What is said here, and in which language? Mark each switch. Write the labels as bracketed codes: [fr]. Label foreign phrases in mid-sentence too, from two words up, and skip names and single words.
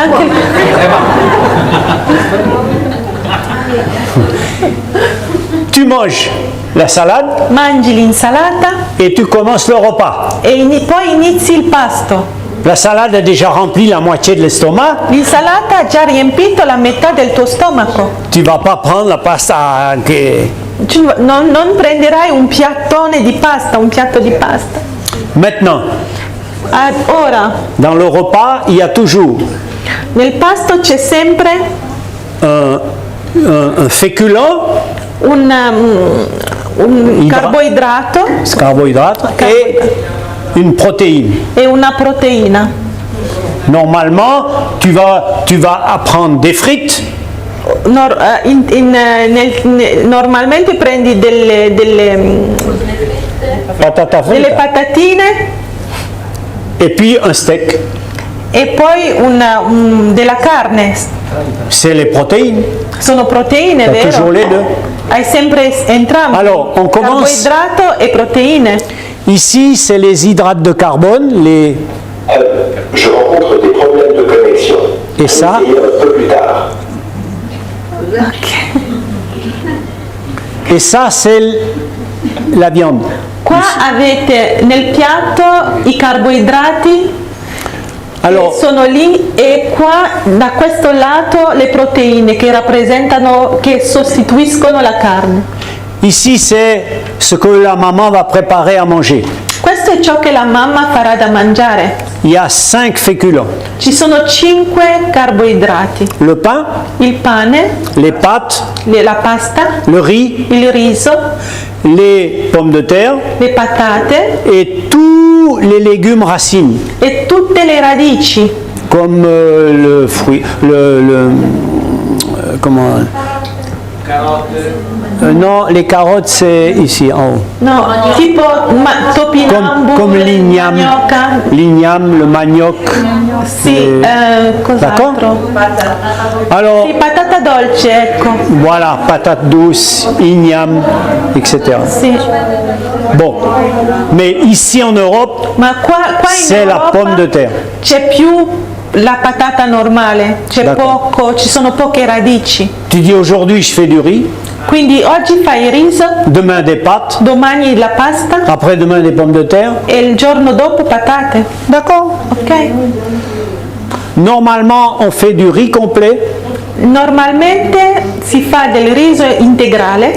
[it] Anche [fr] Tu manges la salade [it] mangi l'insalata [fr] et tu commences le repas. [it] e poi inizi il pasto. [fr] La salade a déjà rempli la moitié de l'estomac. [it] L'insalata ha già riempito la metà del tuo stomaco. [fr] Tu vas pas prendre [it] la pasta che... Non prenderai un piattone di pasta, un piatto di pasta. [fr] Maintenant, [it] Ora, [fr] dans le repas, il y a toujours [it] nel pasto c'è sempre [fr] un féculent, [it] un carboidrato carbohydrate, [fr] et une protéine. [it] e una proteina. [fr] Normalement, tu vas apprendre des frites, [it] Normalmente prendi delle [fr] patata frite, [it] patatine [fr] et puis un steak. [it] e poi della carne. [fr] C'est les protéines. [it] Sono proteine, [fr] T'as [it] vero? [fr] toujours les deux. [it] Hai sempre entrambi. [fr] Alors, on commence. [it] Carboidrato e proteine. [fr] Ici, c'est les hydrates de carbone, les... Je rencontre des problèmes de connexion. Et ça? Essayez un peu plus tard. Et ça, c'est la viande. [it] Qua avete nel piatto i carboidrati [fr] Alors, [it] che sono lì e qua da questo lato le proteine che sostituiscono la carne. [fr] ici, c'est ce que la maman va préparer à manger. [it] Questo è ciò che la mamma farà da mangiare. [fr] Il y a 5 féculents. [it] Ci sono 5 carboidrati. [fr] Le pain, [it] Il pane, [fr] les pâtes, [it] la pasta, [fr] le riz, [it] il riso, [fr] les pommes de terre [it] le patate [fr] et tous les légumes racines, [it] e tutte le radici, [fr] comme le fruit, comment, [it] Carote. [fr] Non, les carottes c'est ici en haut. [it] No, tipo topinambu, [fr] Comme l'igname, [it] manioca. [fr] l'igname, le manioc. [it] Sì, cos'altro? [fr] Alors, [it] Sì, patata dolce, ecco. [fr] voilà, patate douce, igname, etc. [it] Sì. [fr] Bon, mais ici en Europe, [it] Ma qua in [fr] c'est la [it] Europa [fr] pomme de terre. [it] c'è più la patata normale, c'è D'accordo. poco, ci sono poche radici. [fr] Tu dis aujourd'hui je fais du riz, [it] Quindi oggi fai il riso, [fr] demain des pâtes, [it] domani la pasta [fr] après-demain des pommes de terre. [it] e il giorno dopo patate. [fr] D'accord. [it] Ok? [fr] Normalement, on fait du riz complet, [it] Normalmente si fa del riso integrale,